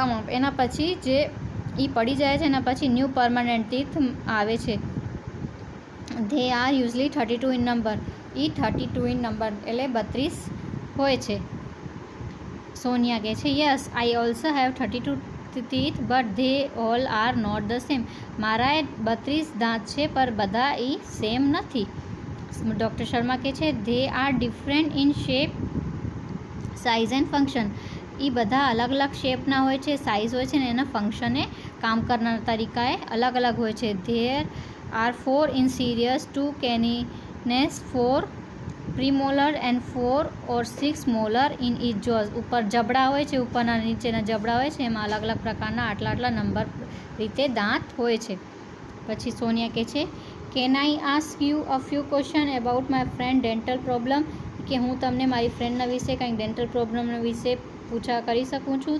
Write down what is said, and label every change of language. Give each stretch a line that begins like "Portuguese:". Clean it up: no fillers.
Gujarati: એના પછી જે એ પડી જાય છે એના પછી ન્યૂ પરમાનન્ટ ટીથ આવે છે.
English: They are usually 32 in number. એ 32 in number
Gujarati: એટલે 32 હોય છે.
English: Sonia
Gujarati: કહે છે
English: Yes I also have 32 teeth but they all are not the same.
Gujarati: મારા 32 દાંત છે પર બધા એ સેમ નથી.
English: doctor Sharma
Gujarati: કહે છે
English: they are different in shape, size and function.
Gujarati: એ બધા અલગ અલગ શેપના હોય છે, સાઇઝ હોય છે ને એના ફંક્શને કામ કરનાર તરીકાએ અલગ અલગ હોય છે.
English: there are 4 incisors, 2 canines, 4 premolar and 4 or 6 molar in each jaw.
Gujarati: ઉપર જબડા હોય છે, ઉપરના નીચેના જબડા હોય છે, એમાં અલગ અલગ પ્રકારના આટલા આટલા નંબર રીતે દાંત હોય છે. પછી સોનિયા કહે છે
English: can I ask you a few question about my friend dental problem,
Gujarati: કે હું તમને મારી ફ્રેન્ડના વિશે કંઈક ડેન્ટલ પ્રોબ્લેમના વિશે પૂછા કરી શકું છું.